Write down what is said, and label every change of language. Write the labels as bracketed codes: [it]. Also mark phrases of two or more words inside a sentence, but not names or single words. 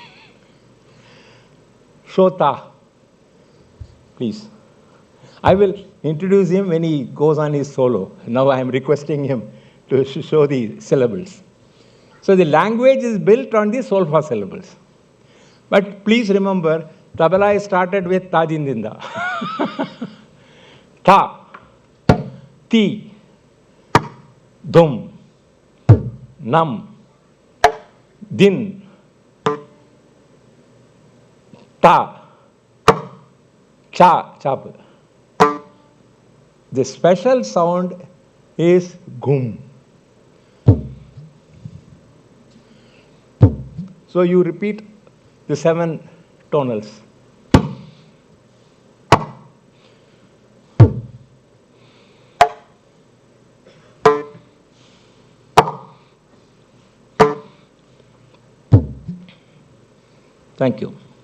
[en] Shota, please. I will introduce him when he goes on his solo. Now I am requesting him to show the syllables. So the language is built on the solfa syllables. But please remember, tabla is started with tajindinda. Ta. Ti, dum, nam, din, ta, cha, chap. The special sound is gum. So you repeat the 7 tonals. Thank you.